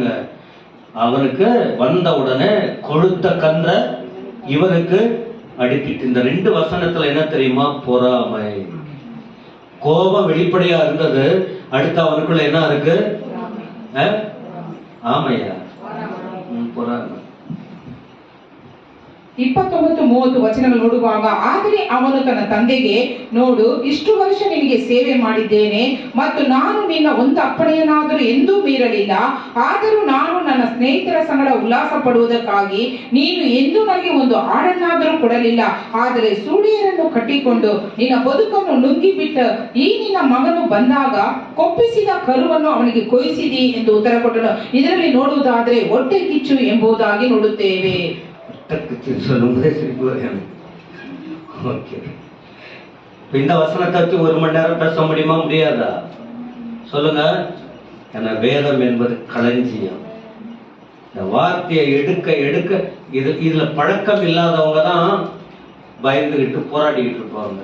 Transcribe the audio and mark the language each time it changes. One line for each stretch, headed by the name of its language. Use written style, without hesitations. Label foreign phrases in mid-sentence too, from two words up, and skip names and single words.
Tamil: அவனுக்கு வந்த உடனே கொழுத்த கன்ற இவனுக்கு அடிப்பிட்டு. இந்த 2 வசனத்துல என்ன தெரியுமா? பொறாமை. கோபம் வெளிப்படையா இருந்தது, அடுத்து அவனுக்குள்ள என்ன இருக்கு? ஆமையா, பொறாமை.
Kannada: 29-30 ವಚನಗಳು ನೋಡುವಾಗ, ಆದರೆ ಅವನು ತನ್ನ ತಂದೆಗೆ, ನೋಡು, ಇಷ್ಟು ವರ್ಷ ನಿನಗೆ ಸೇವೆ ಮಾಡಿದ್ದೇನೆ ಮತ್ತು ನಾನು ನಿನ್ನ ಒಂದು ಅಪ್ಪಣೆಯನ್ನಾದರೂ ಎಂದೂ ಮೀರಲಿಲ್ಲ. ಆದರೂ ನಾನು ನನ್ನ ಸ್ನೇಹಿತರ ಸಂಗಡ ಉಲ್ಲಾಸ ಪಡುವುದಕ್ಕಾಗಿ ನೀನು ಎಂದೂ ನನಗೆ ಒಂದು ಆಡನ್ನಾದರೂ ಕೊಡಲಿಲ್ಲ. ಆದರೆ ಸೂಳೆಯರನ್ನು ಕಟ್ಟಿಕೊಂಡು ನಿನ್ನ ಬದುಕನ್ನು ನುಂಗಿಬಿಟ್ಟ ಈ ನಿನ್ನ ಮಗನು ಬಂದಾಗ ಕೊಪ್ಪಿಸಿದ ಕರುವನ್ನು ಅವನಿಗೆ ಕೊಯ್ಸಿದಿ ಎಂದು ಉತ್ತರ ಕೊಟ್ಟನು. ಇದರಲ್ಲಿ ನೋಡುವುದಾದರೆ ಹೊಟ್ಟೆ ಕಿಚ್ಚು ಎಂಬುದಾಗಿ ನೋಡುತ್ತೇವೆ.
Tamil: சொல்லும்போதே சிரிப்பு வரும். ஓகே, இந்த வசனத்தை வச்சு 1 மணி நேரம் பேச முடியுமா? முடியாதா? சொல்லுங்க. ஏன்னா வேதம் என்பது களஞ்சியம். இந்த வார்த்தையை எடுக்க எடுக்க இதுல பழக்கம் இல்லாதவங்க தான் பயந்துகிட்டு போராடிக்கிட்டு இருப்பாங்க.